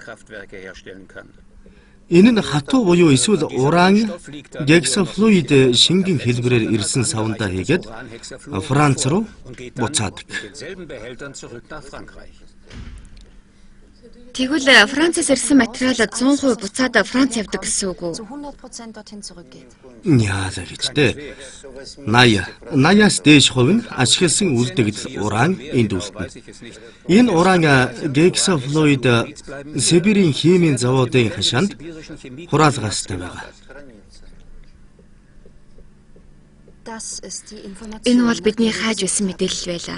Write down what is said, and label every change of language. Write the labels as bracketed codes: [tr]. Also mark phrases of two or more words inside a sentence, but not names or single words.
[mn] Энэ нь хатуу буюу эсвэл уран гексафлуид шингэн хэлбэрээр ирсэн савндаа хийгээд Франц руу буцаадаг. Тэгвэл Францаас ирсэн материал 100% буцаад Франц явдаг гэсэн үг үү? [de] Zu 100% dorthin zurückgeht. [mn] Яалаа гэж дээ. 80-аас дээш хувь нь ашигласан үлдэгдэл уран энд үлдэнэ. Энэ уран гексафлуид Сибирийн химийн заводын хашаанд хураалгастай байгаа. Энэ бол бидний хайж байсан мэдээлэл байлаа.